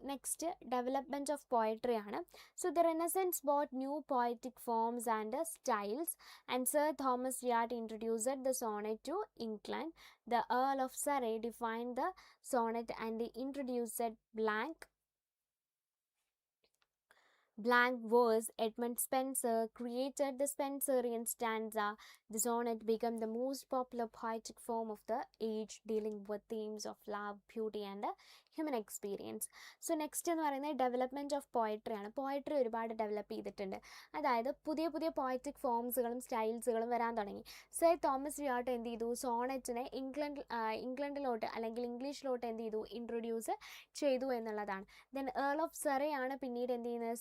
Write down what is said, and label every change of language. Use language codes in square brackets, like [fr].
[en] Next development of poetry ആണ്. So the renaissance bought new poetic forms and styles and sir Thomas Wyatt introduced the sonnet to England. The earl of Surrey defined the sonnet and introduced blank verse. Edmund Spenser created the Spenserian stanza. The sonnet became the most popular poetic form of the age, dealing with themes of love, beauty and human experience. [ml] So next എന്ന് പറയുന്നത് development of poetry ആണ്. Poetry ഒരുപാട് develop ചെയ്തിട്ടുണ്ട്. അതായത് പുതിയ പുതിയ poetic ഫോംസുകളും സ്റ്റൈൽസുകളും വരാൻ തുടങ്ങി. സർ തോമസ് യാർഡ് എന്ത് ചെയ്തു? സോണറ്റിനെ ഇംഗ്ലണ്ടിലോട്ട് അല്ലെങ്കിൽ ഇംഗ്ലീഷിലോട്ട് എന്ത് ചെയ്തു? ഇൻട്രൊഡ്യൂസ് ചെയ്തു എന്നുള്ളതാണ്. ദെൻ ഏർൾ ഓഫ് സറേ ആണ് പിന്നീട് എന്ത് ചെയ്യുന്നത്?